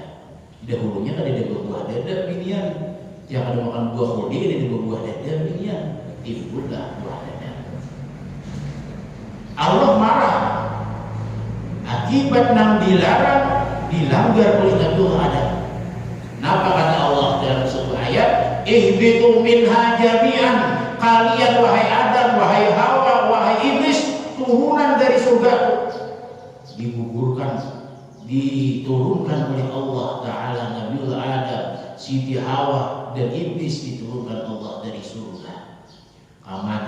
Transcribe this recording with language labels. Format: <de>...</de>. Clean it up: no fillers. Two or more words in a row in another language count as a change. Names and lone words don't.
<bjn>Dahulunya kan ada buah dada binian. Yang ada makan buah kodi ada buah dada binian. Timbullah buah dada. Allah marah akibat nang dilarang, dilanggar oleh Nabiullah Adam. Napa kata Allah dalam sebuah ayat?</bjn> <ar>اهبطوا منها جميعا.</ar> <bjn>Kalian wahai Adam, wahai Hawa, wahai iblis, turunan dari surga, diturunkan oleh Allah Ta'ala Nabiullah Adam, Siti Hawa dan iblis diturunkan Allah dari surga kemana?</bjn>